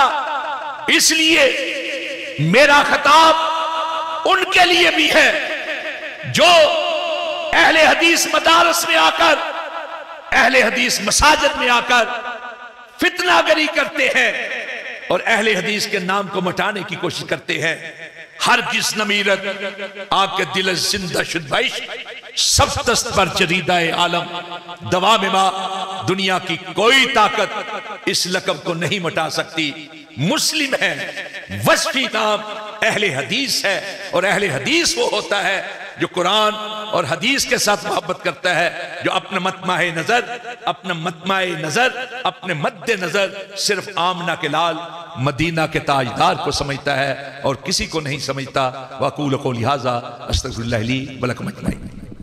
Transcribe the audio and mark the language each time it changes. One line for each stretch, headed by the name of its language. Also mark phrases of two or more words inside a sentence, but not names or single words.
Urdu: اس لیے میرا خطاب ان کے لیے بھی ہے جو اہل حدیث مدارس میں آ کر، اہل حدیث مساجد میں آ کر فتنہ گری کرتے ہیں اور اہل حدیث کے نام کو مٹانے کی کوشش کرتے ہیں.
Persian: ہرگز نمیرت آپ کے دل زندہ شد بعشق سبتست پر جریدہ عالم دوام ما.
Urdu: دنیا کی کوئی طاقت اس لقب کو نہیں مٹا سکتی. مسلم ہے، وصفی نام اہل حدیث ہے، اور اہل حدیث وہ ہوتا ہے جو قرآن اور حدیث کے ساتھ محبت کرتا ہے، جو اپنے مطمع نظر اپنے مد نظر صرف آمنہ کے لال مدینہ کے تاجدار کو سمجھتا ہے اور کسی کو نہیں سمجھتا.
Arabic: وَأَقُولُ قَوْلِي هَٰذَا أَسْتَغْفِرُ اللَّهَ لِي وَلَكُمْ أَجْمَعِينَ.